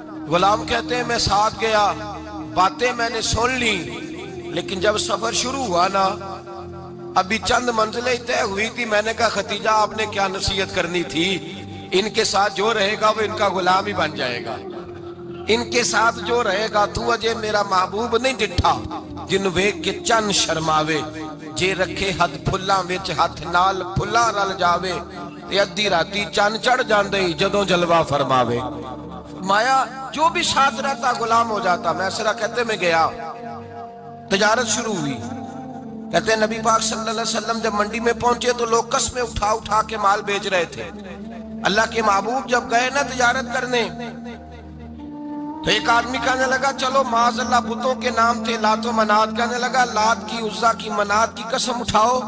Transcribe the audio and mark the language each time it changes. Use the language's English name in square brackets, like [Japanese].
[Urdu] غلام کہتے ہیں میں ساتھ گیا, باتیں میں نے سن لی, لیکن جب سفر شروع ہوا نا ابھی چند منزلیں طے ہوئی تھی. میں نے کہا خدیجہ آپ نے کیا نصیحت کرنی تھی, ان کے ساتھ جو رہے گا وہ ان کا غلام ہی بن جائے گا, ان کے ساتھ جو رہے گا. [Punjabi] تو اجے میرا محبوب نہیں ڈٹھا جن ویکھ کے چن شرماوے, جے رکھے ہاتھ پھلاں وچ ہاتھ نال پھلاں رل جاوے, تے ادھی راتی چن چڑھ جاندے جدوں جلوہ فرماوے. [Urdu] فرمایا جو بھی ساتھ رہتا غلام ہو جاتا. میسرہ کہتے میں گیا, تجارت شروع ہوئی. کہتے ہیں نبی پاک صلی اللہ علیہ وسلم جب منڈی میں پہنچے تو لوگ قسمیں اٹھا اٹھا کے مال بیچ رہے تھے. اللہ کے محبوب جب گئے نا تجارت کرنے تو ایک آدمی کہنے لگا چلو معاذ اللہ بتوں کے نام تھے لات و منات, کہنے لگا لات کی, عزا کی, منات کی قسم اٹھاؤ.